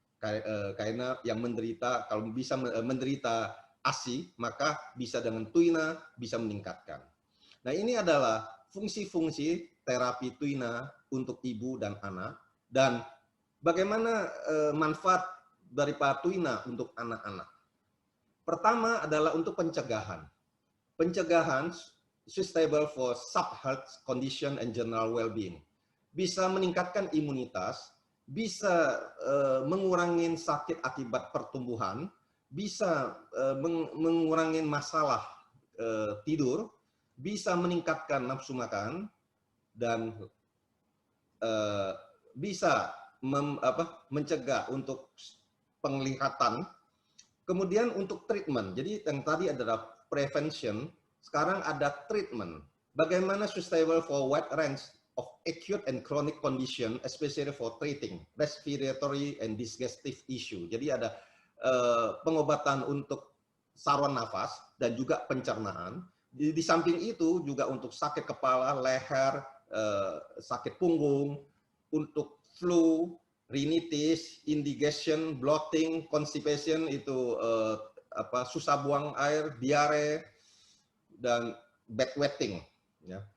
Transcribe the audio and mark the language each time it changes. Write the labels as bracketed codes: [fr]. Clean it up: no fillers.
[id] Karena yang menderita, kalau bisa menderita ASI, maka bisa dengan TUINA bisa meningkatkan. Nah, ini adalah fungsi-fungsi terapi TUINA untuk ibu dan anak, dan bagaimana manfaat daripada TUINA untuk anak-anak. Pertama adalah untuk pencegahan. Pencegahan [en] sustainable for sub-health condition and general well-being. [id] Bisa meningkatkan imunitas, bisa mengurangi sakit akibat pertumbuhan, bisa mengurangi masalah tidur, bisa meningkatkan nafsu makan, dan bisa mencegah untuk penglihatan. Kemudian untuk treatment, jadi yang tadi adalah prevention, sekarang ada treatment. Bagaimana [en] sustainable for wide range of acute and chronic condition, especially for treating respiratory and digestive issue. [id] Jadi ada pengobatan untuk saluran nafas dan juga pencernaan. Di samping itu juga untuk sakit kepala, leher, sakit punggung, untuk flu, rhinitis, [en] indigestion, bloating, constipation [id] itu susah buang air, diare, dan bedwetting. Ya.